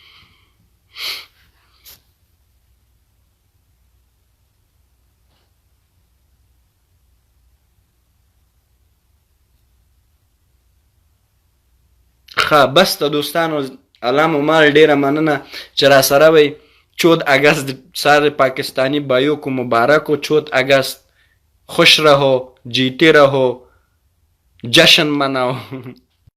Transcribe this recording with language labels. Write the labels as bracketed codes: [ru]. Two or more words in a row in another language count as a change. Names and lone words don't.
[ps] ښه بس ته دوستانو، علام عمر ډیره مننه چې را سره وئ. [ur] 14 اگست سارے پاکستانی بھائیوں کو مبارک ہو. 14 اگست خوش رہو، جیتے رہو، جشن مناؤ.